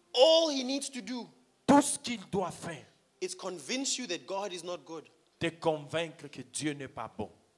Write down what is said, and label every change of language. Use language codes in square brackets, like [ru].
[en] All he needs to do [fr] Tout ce qu'il doit faire, [en] is convince you that God is not good. [fr] te convaincre que Dieu n'est pas bon.